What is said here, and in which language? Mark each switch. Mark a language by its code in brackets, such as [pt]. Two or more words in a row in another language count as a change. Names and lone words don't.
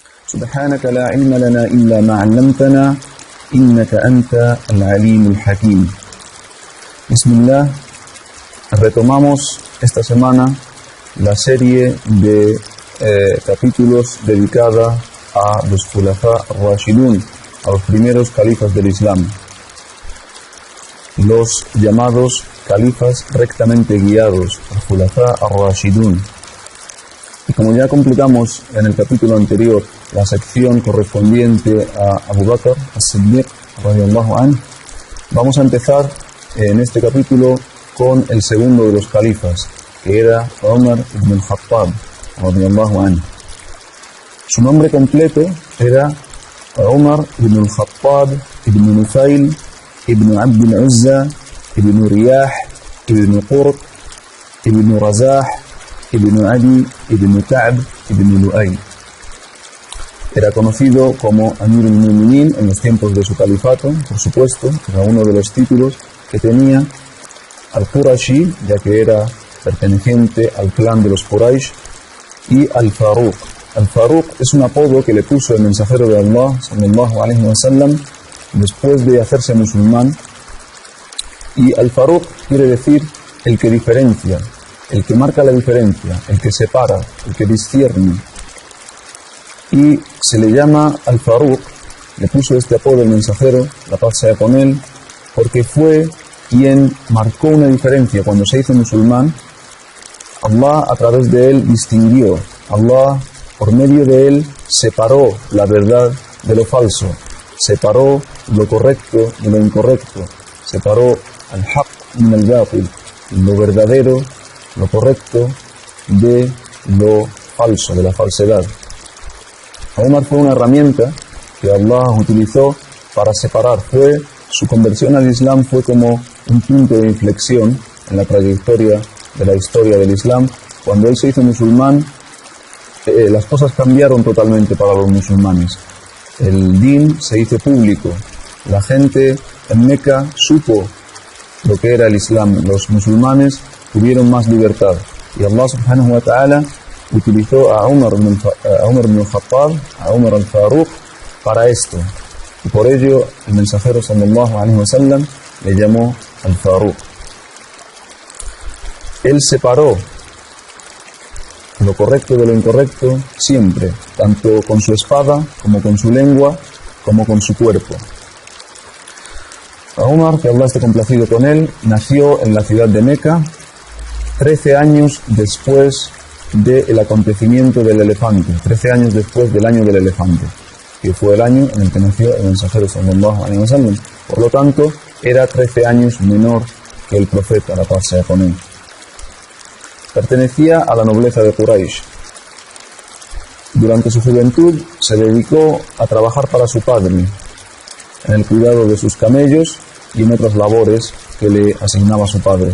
[ar] سبحانك لا علم لنا إلا ما علمتنا إنك أنت العليم الحكيم. [es] Bismillah, retomamos esta semana la serie de capítulos dedicada a los [ar] خلفاء راشدون, [es] a los primeros califas del Islam, los llamados califas rectamente guiados, los [ar] خلفاء راشدون. [es] Y como ya completamos en el capítulo anterior la sección correspondiente a Abu Bakr as-Siddiq [ar] رضي الله عنه, [es] vamos a empezar en este capítulo con el segundo de los califas, que era Umar ibn al-Khattab [ar] رضي الله عنه. [es] Su nombre completo era Umar ibn al-Khattab ibn Nufayl ibn Abd al-Uzza ibn Riyah ibn Qurt ibn Razah ibn Adi ibn Ka'b ibn Lu'ay. Era conocido como [ar] أمير المؤمنين [es] en los tiempos de su califato, por supuesto, era uno de los títulos que tenía. Al-Qurashi, ya que era perteneciente al clan de los Quraysh, y Al-Faruq. Al-Faruq es un apodo que le puso el mensajero de Allah, [ar] صلى الله عليه وسلم, [es] después de hacerse musulmán. Y Al-Faruq quiere decir el que diferencia, el que marca la diferencia, el que separa, el que discierne. Y se le llama Al-Faruq, le puso este apodo el mensajero, la paz sea con él, porque fue quien marcó una diferencia cuando se hizo musulmán. Allah a través de él distinguió, Allah por medio de él separó la verdad de lo falso, separó lo correcto de lo incorrecto, separó [ar] الحق من الباطل, [es] lo verdadero, lo correcto de lo falso, de la falsedad. Umar fue una herramienta que Allah utilizó para separar. Su conversión al Islam fue como un punto de inflexión en la trayectoria de la historia del Islam. Cuando él se hizo musulmán, las cosas cambiaron totalmente para los musulmanes. El din se hizo público. La gente en Meca supo lo que era el Islam. Los musulmanes tuvieron más libertad. Y Allah [ar] سبحانه وتعالى [es] utilizó a Umar ibn al-Khattab, a Umar al-Faruq, para esto. Y por ello el mensajero [ar] صلى الله عليه وسلم [es] le llamó al-Faruq. Él separó lo correcto de lo incorrecto siempre, tanto con su espada, como con su lengua, como con su cuerpo. Umar, que Allah esté complacido con él, nació en la ciudad de Meca 13 años después del acontecimiento del elefante, 13 años después del año del elefante, que fue el año en el que nació el mensajero [ar] صلى الله عليه وسلم. [es] Por lo tanto, era 13 años menor que el profeta, la paz sea con él. Pertenecía a la nobleza de Quraysh. Durante su juventud se dedicó a trabajar para su padre, en el cuidado de sus camellos y en otras labores que le asignaba su padre.